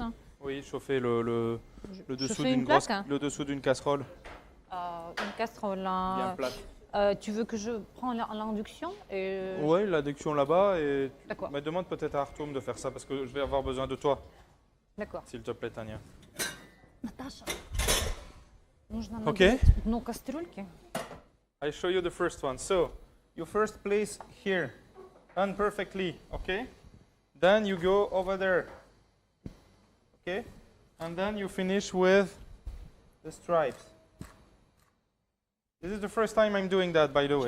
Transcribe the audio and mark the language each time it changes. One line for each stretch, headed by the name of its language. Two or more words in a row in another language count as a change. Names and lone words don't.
French: Oui, chauffer le dessous fais d'une une plaque, le dessous d'une casserole. Une casserole. Bien plate. Tu veux que je prends l'induction et... Oui, l'induction là-bas et D'accord. mais demande peut-être à Artoum de faire ça parce que je vais avoir besoin de toi. D'accord. S'il te plaît, Tania.
Russian: Наташа, нужно Okay. нагреть дно кастрюльки.
English: I show you the first one. So, you first place here, done perfectly, okay? Then you go over there, okay? And then you finish with the stripes. This is the first time I'm doing that, by the way.